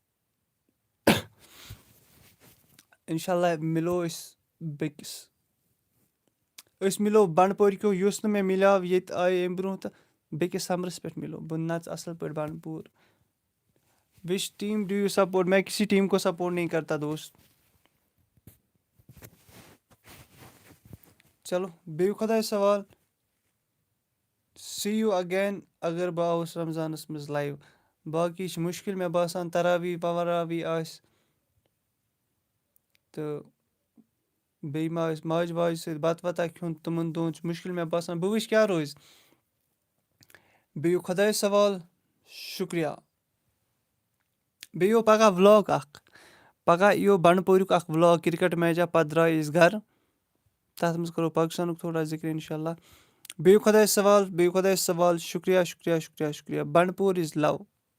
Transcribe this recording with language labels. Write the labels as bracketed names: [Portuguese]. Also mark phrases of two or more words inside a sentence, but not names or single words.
[Arabic] اِنشاء اللہ [Kashmiri] مِلو أسۍ بیٚکِس أسۍ مِلو بنٛڈپورِ کیو یُس نہٕ مےٚ مِلیو ییٚتہِ آیہِ اَمہِ برونٛہہ تہٕ بیٚکِس سَمرَس پٮ۪ٹھ مِلو بہٕ نَژٕ اَصٕل پٲٹھۍ بنٛڈپوٗر [English] which team do you support [Urdu] میں کسی ٹیٖم کو سپوٹ نہیں کرتا دوست [Kashmiri] چلو بِہِو خۄدایَس حوال [English] see you again [Kashmiri] اگر بہٕ آوُس رمضانَس منٛز لایِو باقٕے چھِ مُشکِل مےٚ باسان تراوی پوراوی آسہِ تہٕ بیٚیہِ ما آسہِ ماجہِ واجہِ سۭتۍ بَتہٕ وَتہ کھیوٚن تِمَن دۄہَن چھُ مُشکِل مےٚ باسان بہٕ وٕچھِ کیٛاہ روزِ بِہِو خۄدایَس حوال شُکریہ بیٚیہِ یِیو پَگاہ وٕلاگ اَکھ پَگاہ یِیو بنٛڈپوریُک اَکھ وٕلاگ [English] cricket match [Kashmiri] پَتہٕ درٛاے أسۍ گَرٕ تَتھ منٛز کَرو پاکِستانُک تھوڑا ذِکر [Arabic] اِنشاء اللہ [Kashmiri] بِہِو خۄدایَس حوال بِہِو خۄدایَس حوال شُکریہ شُکریہ شُکریہ شُکریہ بنٛڈپوٗر [English] is love